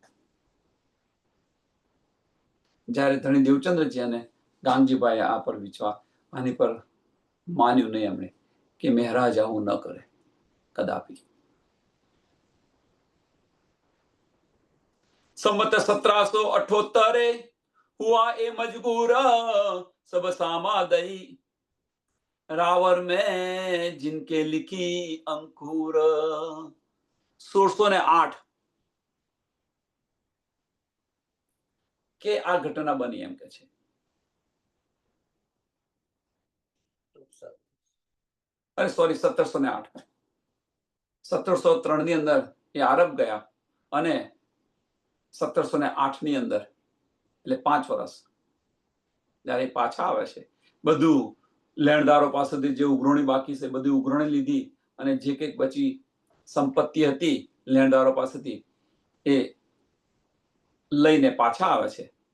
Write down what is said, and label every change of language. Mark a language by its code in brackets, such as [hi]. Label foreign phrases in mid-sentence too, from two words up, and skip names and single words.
[gu] જ્યારે ધણી દેવચંદ્રજી અને ગાંગજીભાઈ આ પર વિશ્વાસ, આની પર માન્યું નહીં એમણે કે મહારાજ આવું ન કરે કદાપી. [hi] संवत 1778 हुआ ए मजबूर सब सामा दई रावर में जिनके लिखी अंकुर. [gu] 1608 કે આ ઘટના બની એમ કે છે. અરે સોરી, 1708. 1703 ની અંદર એ આરબ ગયા અને 1708 ની અંદર, એટલે 5 વર્ષ જયારે પાછા આવે છે, બધું લેણદારો પાસેથી જે ઉઘરાણી બાકી છે બધી ઉઘરાણી લીધી, અને જે કંઈક બચી સંપત્તિ હતી લેણદારો પાસેથી એ લઈને પાછા આવે છે.